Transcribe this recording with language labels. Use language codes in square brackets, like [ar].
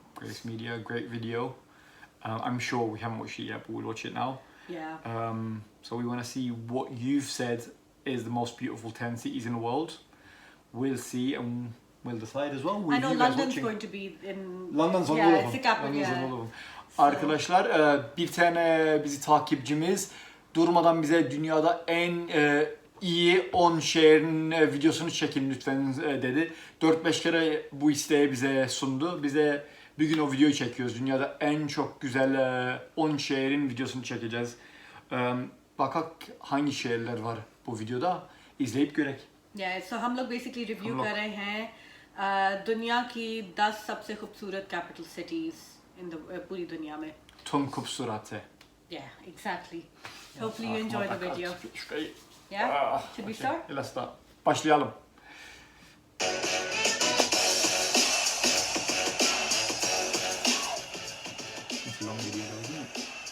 [en] Grace Media, great video. I'm sure we haven't watched it yet, but we'll watch it now. Yeah. So we want to see what you've said is the most beautiful 10 cities in the world. We'll see and we'll decide as well. I know London's going to be in... London's one yeah, of it's them. the capital, London's yeah. one of them. So- [tr] Arkadaşlar bir tane bizi takipçimiz durmadan bize dünyada en iyi 10 şehrin videosunu çekin lütfen dedi. 4-5 kere bu isteği bize sundu. Bize bir gün o videoyu çekiyoruz. Dünyada en çok güzel 10 şehrin videosunu çekeceğiz. Bakak hangi şehirler var bu videoda izleyip görek. [en] Yeah, so [hi] हम लोग basically review कर रहे हैं दुनिया की 10 सबसे खूबसूरत [en] capital cities in the [hi] पूरी दुनिया में. [tr] Tüm kubsuratı. [en] Yeah, exactly. Hopefully you enjoy the video. [tr] Şurayı. [en] Yeah? Should we start? Let's start. [tr] Başlayalım. [en] It's a long video though, isn't it?